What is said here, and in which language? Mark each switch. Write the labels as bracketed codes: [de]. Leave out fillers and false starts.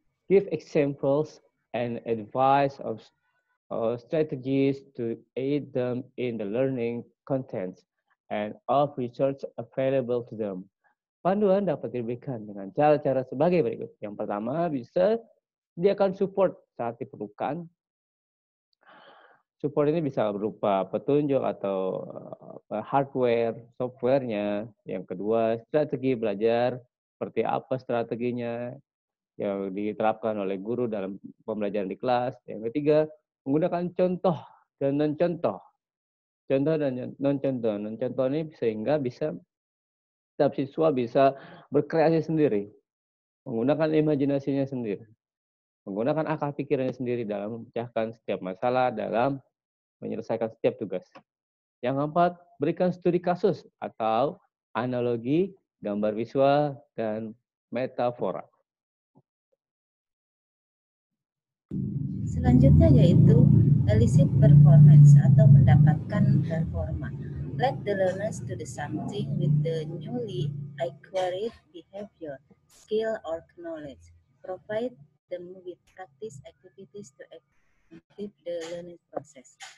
[en] Give examples and advice of strategies to aid them in the learning contents and of research available to them. [id] Panduan dapat diberikan dengan cara-cara sebagai berikut. Yang pertama, bisa sediakan support saat diperlukan. Support ini bisa berupa petunjuk atau hardware, softwarenya. Yang kedua, strategi belajar, seperti apa strateginya yang diterapkan oleh guru dalam pembelajaran di kelas. Yang ketiga, menggunakan contoh dan non-contoh. Contoh dan non-contoh. Non-contoh ini sehingga bisa setiap siswa bisa berkreasi sendiri, menggunakan imajinasinya sendiri, menggunakan akal pikirannya sendiri dalam memecahkan setiap masalah, dalam menyelesaikan setiap tugas. Yang keempat, berikan studi kasus atau analogi, gambar visual, dan metafora. Selanjutnya yaitu [en] elicit performance [id] atau mendapatkan performa. [en] Let the learners do something with the newly acquired behavior, skill, or knowledge. Provide them with practice activities to activate the learning process.